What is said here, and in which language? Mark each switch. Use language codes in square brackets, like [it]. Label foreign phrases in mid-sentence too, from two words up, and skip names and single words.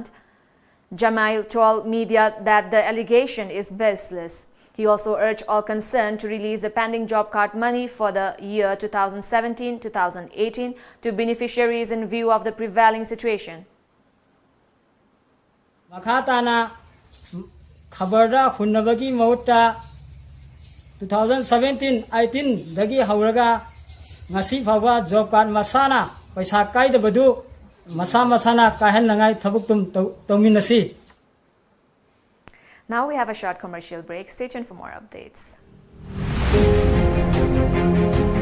[en] Jamail told media that the allegation is baseless. He also urged all concerned to release the pending job card money for the year 2017-2018 to beneficiaries in view of the prevailing situation. [mni] Makhatana khabarda hunnabagi mauta 2017-18 dagi hauraga ngasi phawa [en] job card [mni] masana paisa kai da badu masana kahen nangai thabuktum tominasi. [en] Now we have a short commercial break. Stay tuned for more updates.